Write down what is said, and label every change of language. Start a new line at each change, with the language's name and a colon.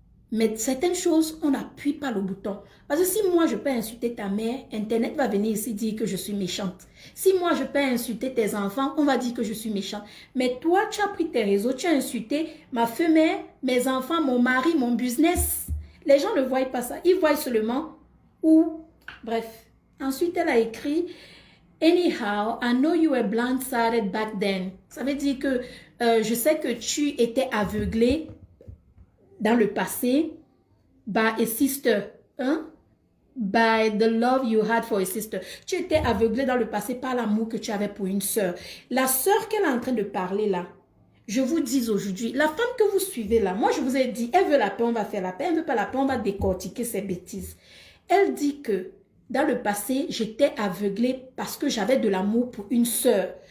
French: Mais certaines choses, on n'appuie pas le bouton. Parce que si moi, je peux insulter ta mère, Internet va venir ici dire que je suis méchante. Si moi, je peux insulter tes enfants, on va dire que je suis méchante. Mais toi, tu as pris tes réseaux, tu as insulté ma femme, mes enfants, mon mari, mon business. Les gens ne voient pas ça. Ils voient seulement où... Bref. Ensuite, elle a écrit...
English: Anyhow, I know you were blindsided back then.
French: Ça veut dire que je sais que tu étais aveuglé dans le passé
English: by a sister,
French: hein?
English: By the love you had for a sister.
French: Tu étais aveuglé dans le passé par l'amour que tu avais pour une sœur. La sœur qu'elle est en train de parler là, je vous dis aujourd'hui, la femme que vous suivez là, moi je vous ai dit, elle veut la paix, on va faire la paix. Elle ne veut pas la paix, on va décortiquer ses bêtises. Elle dit que dans le passé, j'étais aveuglée parce que j'avais de l'amour pour une sœur.